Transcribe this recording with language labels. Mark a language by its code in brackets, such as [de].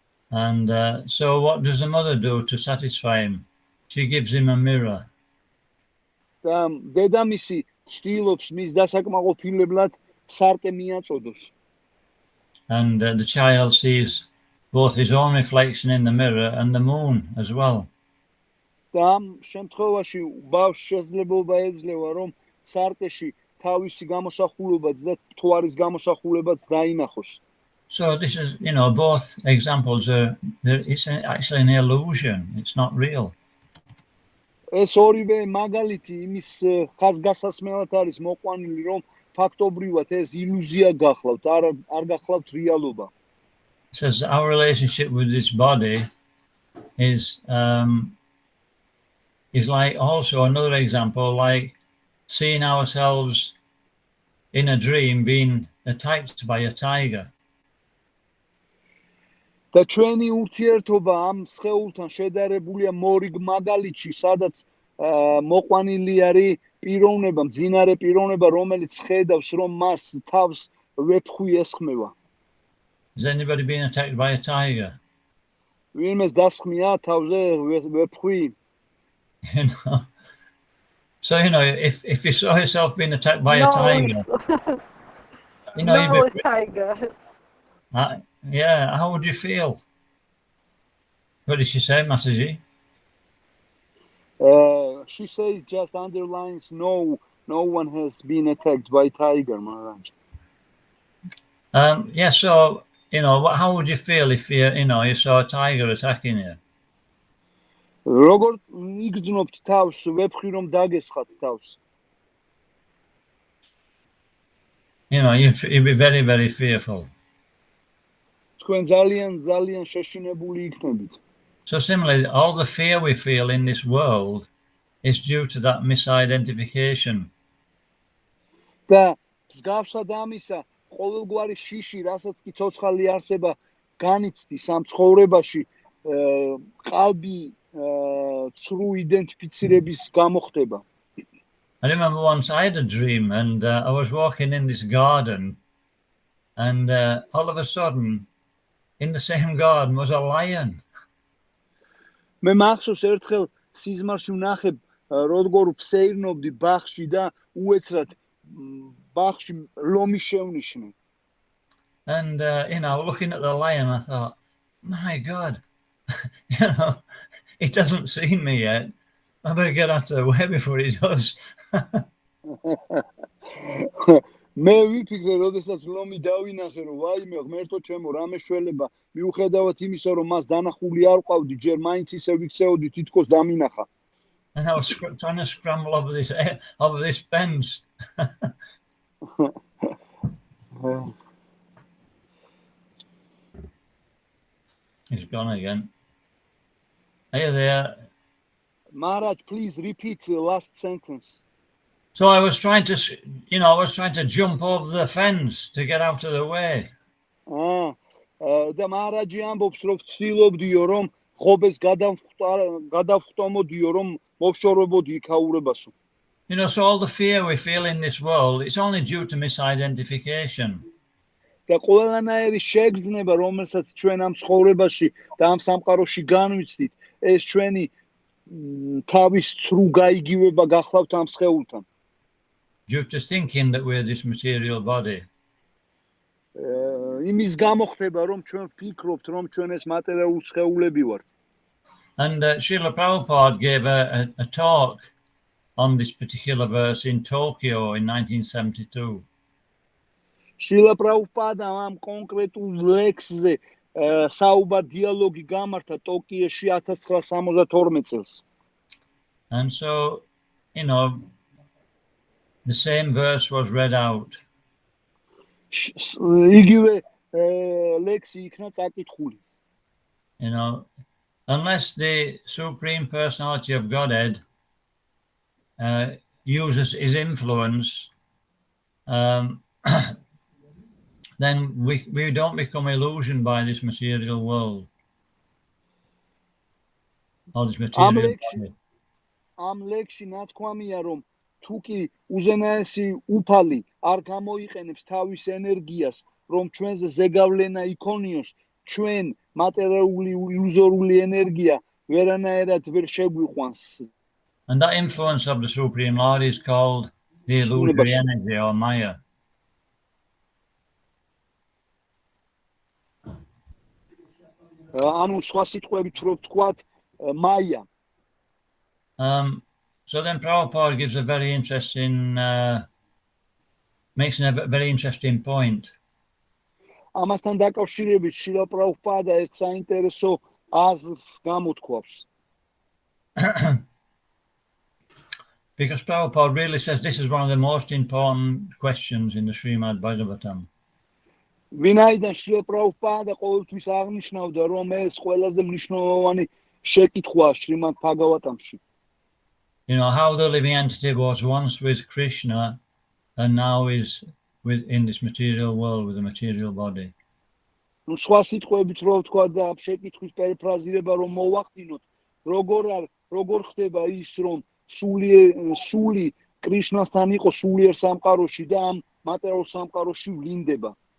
[en] And so what does the mother do to satisfy him? She gives him a mirror. [ka] და დედამისი ცდილობს მის დასაკმაყოფილებლად სარკე მიაწოდოს. [en] And the child sees both his own reflection in the mirror and the moon as well. [ka] და ამ შემთხვევაში ბავშვს შესაძლებლობა ეძლევა, რომ სარკეში თავისი გამოსახულებაც და მთვარის გამოსახულებაც დაინახოს. [en] So this is, both examples it's actually an illusion. It's not real. [ka] ეს ორივე მაგალითი იმის ხაზგასასმელად არის მოყვანილი, რომ ფაქტობრივად ეს ილუზია გახლავთ, არ გახლავთ რეალობა. [en] It says our relationship with this body is like also another example, like seeing ourselves in a dream being attacked by a tiger. [ka] და ჩვენი ურთიერთობა ამ სხეულთან შედარებულია მორიგ მაგალითში, სადაც მოყვანილი არის პიროვნება, მძინარე პიროვნება, რომელიც ხედავს, რომ მას თავს ვეფხვი ესხმევა. [en] Has anybody been attacked by a tiger? [ka] ვინმეს დასხმია თავზე ვეფხვი? [en] So if you saw yourself being attacked by a tiger, no, tiger. Yeah, how would you feel? What did she say, Mataji? She says, just underlines, no one has been attacked by tiger, Maharaj. Yeah, so how would you feel if you saw a tiger attacking you? [ka] როგორც იგრძნობთ თავს, ვეფხვი რომ დაგესხათ თავს. [en] You'd be very, very fearful. [ka] თქვენ ძალიან შეშინებული იქნებით. [en] So similarly, all the fear we feel in this world is due to that misidentification. [ka] და მსგავსად ამისა, ყოველგვარი შიში, რასაც კი ცოცხალი არსება განიცდის ამ ცხოვრებაში, ყალბი ცრუ იდენტიფიცირების გამოხდება. [en] I remember once I had a dream and I was walking in this garden and all of a sudden in the same garden was a lion. [ka] მე მახსოვს ერთხელ სიზმარში ვნახე როგორ ვსეირნობდი ბაღში და უეცრად ბაღში ლომი შევნიშნე. [en] And looking at the lion I thought, my God, he doesn't see me yet. I better get out of the way before he does. [ka] მე ვიფიქრე, როდესაც ლომი დავინახე, რომ ვაიმე, ღმერთო ჩემო, რამე შველება, მიუხედავად იმისა, რომ მას დანახული არ ყავდი, ჯერ მაინც ისე ვიქცეოდი, თითქოს დამინახა. [en] And I was trying to scramble over this fence. He's gone again. Are you there? Maharaj, please repeat the last sentence. So I was trying to jump over the fence to get out of the way. [ka] და მაჰარაჯი ამბობს, რომ ვცდილობდიო, რომ ღობეს გადავხტომოდიო, რომ მოვშორებოდი იქაურებასო. So all the fear we feel in this world, it's only due to misidentification. და ყველანაირი შეგრძნება, რომელსაც ჩვენ ამ ცხოვრებაში და ამ სამყაროში განვიცდით, ეს ჩვენი თავის ცრუ გაიგივება გახლავთ ამ სხეულთან. [en] Due to thinking that we're this material body. [ka] იმის გამო ხდება რომ ჩვენ ვფიქრობთ რომ ჩვენ ეს მატერიალური სხეულები ვართ. [en] And Srila Prabhupada gave a talk on this particular verse in Tokyo in 1972. [ka] Srila Prabhupada am კონკრეტულ ლექსზე საუბარ დიალოგი გამართა ტოკიოში 1972 წელს. [en] And so, you know, the same verse was read out. [ka] იგივე ლექსი იქნა წაკითხული. [en] You know, unless the Supreme Personality of Godhead uses his influence, then we don't become illusioned by this material world. All this material. [ka] Am leksi ნათქვამია რომ თუ კი უზენაესი უფალი არ გამოიყენებს თავის ენერგიას რომ ჩვენზე ზეგავლენა იქონიოს ჩვენ მატერიალური ილუზორული ენერგია ვერანაირად ვერ შეგვიყვანს. [en] And that influence of the Supreme Lord is called the illusory energy or Maya. [ka] ანუ სხვა სიტყვებით რო ვთქვათ მაია. [en] So then Prabhupada gives a very interesting, makes a very interesting point. [ka] ამასთან დაკავშირებით შილა პრაბჰუპადა ერთ საინტერესო აზრს გამოთქვავს. [en] Because Prabhupada really says this is one of the most important questions in the Srimad Bhagavatam. [ka] ვინაიდან შილა პრაბჰუპადა ყოველთვის აღნიშნავდა რომ ეს ყველაზე მნიშვნელოვანი შეკითხვაა შრიმად ბhagavatamში. [en] You know, how the living entity was once with Krishna and now is in this material world with a material body. [ka] ნუ სხვა სიტყვებით რო ვთქვა და შეკითხვის პერიფრაზირება რომ მოვახდინოთ, როგორ ხდება ის რომ სული კრიშნასთან იყო სულიერ სამყაროში და ამ მატერიალურ სამყაროში ვლინდება.